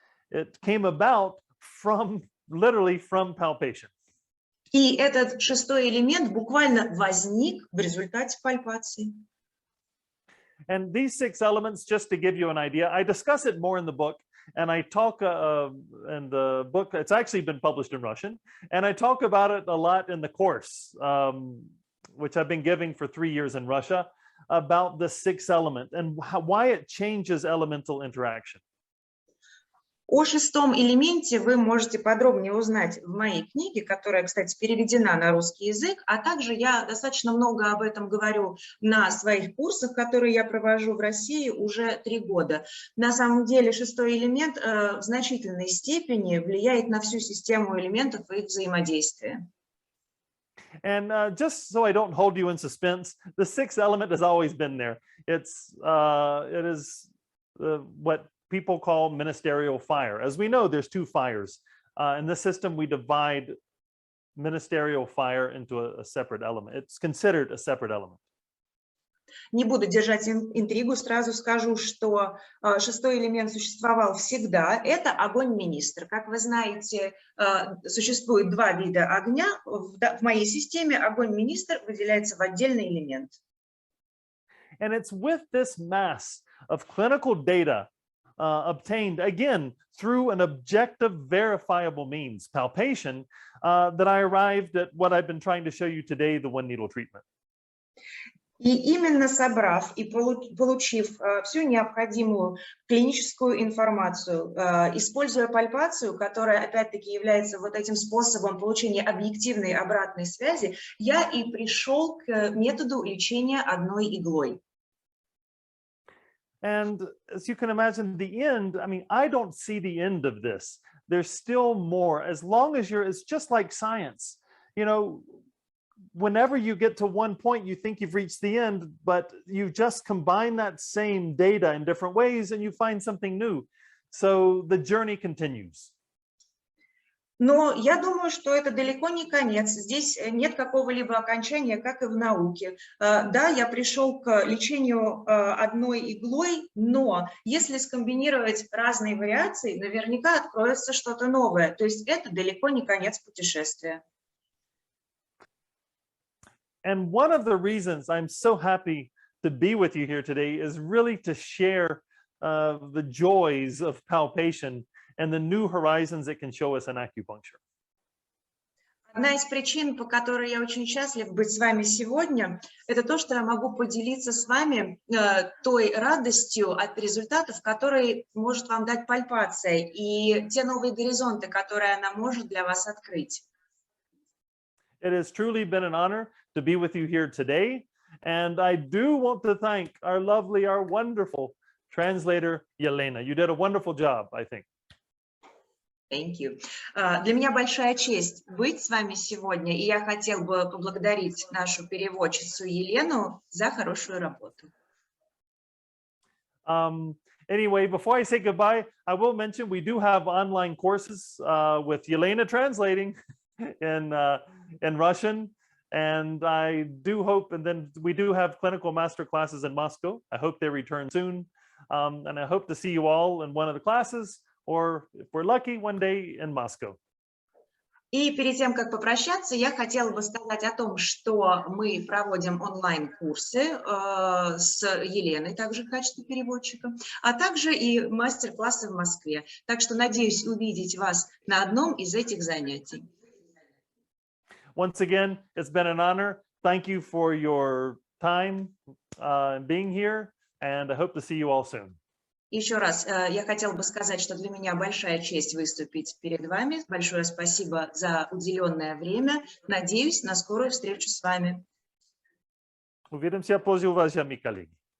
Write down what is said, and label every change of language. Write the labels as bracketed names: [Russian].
[English] It came about from literally from palpation. [Russian] И этот шестой элемент буквально возник в результате пальпации. [English] And these six elements, just to give you an idea, I discuss it more in the book, and I talk in the book, it's actually been published in Russian, and I talk about it a lot in the course, which I've been giving for 3 years in Russia, about the sixth element and why it changes elemental interaction. [Russian] О шестом элементе вы можете подробнее узнать в моей книге, которая, кстати, переведена на русский язык, а также я достаточно много об этом говорю на своих курсах, которые я провожу в России уже 3 года. На самом деле шестой элемент в значительной степени влияет на всю систему элементов и их взаимодействия. [English] And just so I don't hold you in suspense, the sixth element has always been there. It is what people call ministerial fire. As we know, there's 2 fires. In this system, we divide ministerial fire into a separate element. It's considered a separate element. [Russian] Не буду держать интригу, сразу скажу, что шестой элемент существовал всегда. Это огонь-министр. Как вы знаете, существует 2 вида огня. В моей системе огонь-министр выделяется в отдельный элемент. [English] And it's with this mass of clinical data obtained, again, through an objective, verifiable means, palpation, that I arrived at what I've been trying to show you today, the one-needle treatment. [Russian] И именно собрав и получив всю необходимую клиническую информацию, используя пальпацию, которая опять-таки является вот этим способом получения объективной обратной связи, я и пришел к методу лечения одной иглой. [English] And as you can imagine, the end, I mean, I don't see the end of this. There's still more. As long as it's just like science. You know, whenever you get to one point, you think you've reached the end, but you just combine that same data in different ways and you find something new. So the journey continues. [Russian] Но я думаю, что это далеко не конец. Здесь нет какого-либо окончания, как и в науке. Да, я пришел к лечению одной иглой, но если скомбинировать разные вариации, наверняка откроется что-то новое. То есть это далеко не конец путешествия. [English] And one of the reasons I'm so happy to be with you here today is really to share the joys of palpation and the new horizons it can show us in acupuncture. [Russian] Одна из причин, по которой я очень счастлив быть с вами сегодня, это то, что я могу поделиться с вами той радостью от результатов, которые может вам дать пальпация, и те новые горизонты, которые она может для вас открыть. [English] It has truly been an honor to be with you here today, and I do want to thank our lovely, our wonderful translator, Yelena. You did a wonderful job, I think. Thank you. [Russian] Для меня большая честь быть с вами сегодня, и я хотел бы поблагодарить нашу переводчицу Елену за хорошую работу. [English] Anyway, before I say goodbye, I will mention we do have online courses with Yelena translating in Russian, and I do hope, and then we do have clinical master classes in Moscow. I hope they return soon, and I hope to see you all in one of the classes, or if we're lucky, one day in Moscow. [Russian] И перед тем, как попрощаться, я хотела бы сказать о том, что мы проводим онлайн-курсы с Еленой, также в качестве переводчика, а также и мастер-классы в Москве. Так что надеюсь увидеть вас на одном из этих занятий. [English] Once again, it's been an honor. Thank you for your time being here, and I hope to see you all soon. [Russian] Еще раз я хотела бы сказать, что для меня большая честь выступить перед вами. Большое спасибо за уделенное время. Надеюсь на скорую встречу с вами. Увидимся позже, уважаемые коллеги.